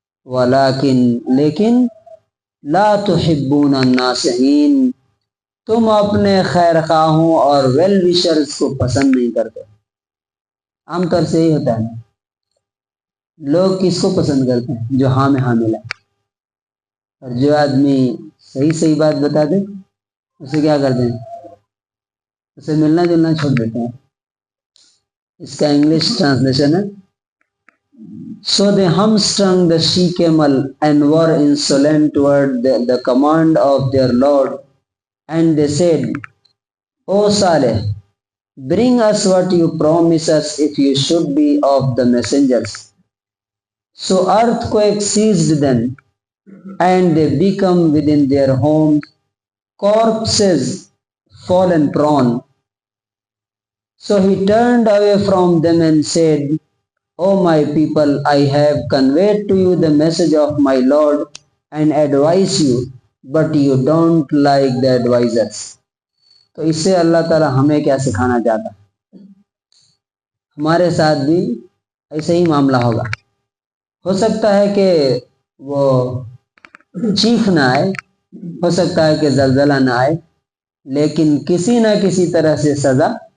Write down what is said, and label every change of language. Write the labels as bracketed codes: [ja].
[ur] لیکن [ar] لا تحبون الناصحین، [ur] تم اپنے خیر خواہوں اور ویل وشرز کو پسند نہیں کرتے. عام طور سے یہی ہوتا ہے نا، لوگ کس کو پسند کرتے ہیں؟ جو ہاں میں ہاں ملا. اور جو آدمی صحیح بات بتا دے اسے کیا کرتے ہیں؟ اسے ملنا جلنا چھوڑ دیتے ہیں. اس کا انگلش ٹرانسلیشن ہے، [en] So they hamstrung the she-camel and were insolent toward the command of their Lord, and they said, O Saleh, bring us what you promise us if you should be of the messengers. So earthquake seized them, and they become within their homes, corpses fallen prone. So he turned away from them and said, O my people, I have conveyed to you the message of my Lord and advise you, but you don't like the advisers. [ur] تو اس سے اللہ تعالیٰ ہمیں کیا سکھانا چاہتا ہے؟ ہمارے ساتھ بھی ایسے ہی معاملہ ہوگا. ہو سکتا ہے کہ وہ چیخ نہ آئے، ہو سکتا ہے کہ زلزلہ نہ آئے، لیکن کسی نہ کسی طرح سے سزا.